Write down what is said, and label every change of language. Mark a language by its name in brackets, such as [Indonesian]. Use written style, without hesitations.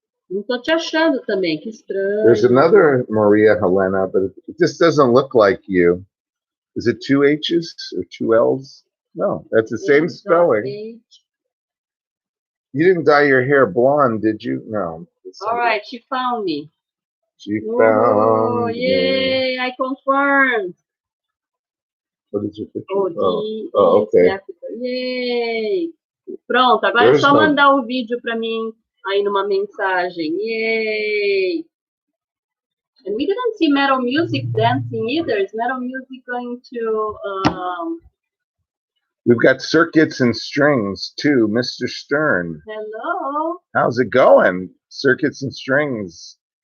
[Portuguese] Não tô te achando também, que estranho. [English] There's another Maria Helena, but it just doesn't look like you. Is it two H's or two L's? No, that's the same spelling. You didn't dye your hair blonde, did you? No. All right, she found me. She found me. Yay, I confirmed. What is your picture? Oh, okay. Yay. [Portuguese] Pronto, agora é só mandar o vídeo para mim aí numa mensagem. [English] Yay. And we didn't see metal music dancing either. Is metal music going to... We've got circuits and strings too, Mr. Stern. Hello. How's it going? Circuits and strings.